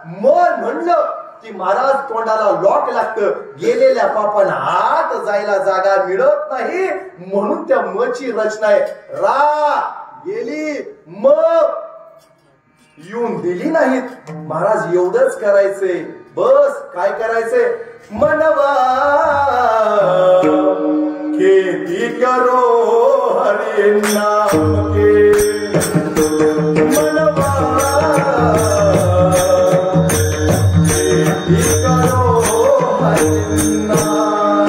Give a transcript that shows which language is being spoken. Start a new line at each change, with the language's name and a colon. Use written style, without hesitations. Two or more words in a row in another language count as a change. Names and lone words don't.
Marathi: मन म्हणलं की महाराज तोंडाला लॉक लागतं. गेलेल्या पापांना आत जायला जागा मिळत नाही. म्हणून त्या मची रचना आहे. रा गेली म येऊन दिली नाहीत. महाराज एवढंच करायचंय. बस काय करायचंय?
Hindi: मनवा खेती करो हरे नाम के. मनवा खेती करो हरे नाम.